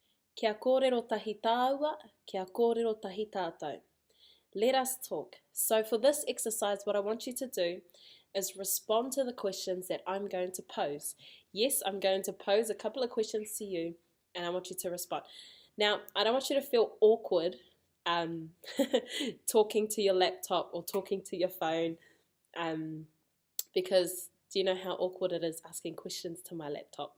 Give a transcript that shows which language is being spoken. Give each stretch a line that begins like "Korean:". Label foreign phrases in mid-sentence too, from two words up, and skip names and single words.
Māori: Kia kōrero tahi tāua, kia kōrero tahi tātou.
English: Let us talk. So for this exercise, what I want you to do is respond to the questions that I'm going to pose. Yes, I'm going to pose a couple of questions to you, and I want you to respond. Now, I don't want you to feel awkward talking to your laptop or talking to your phone, because do you know how awkward it is asking questions to my laptop?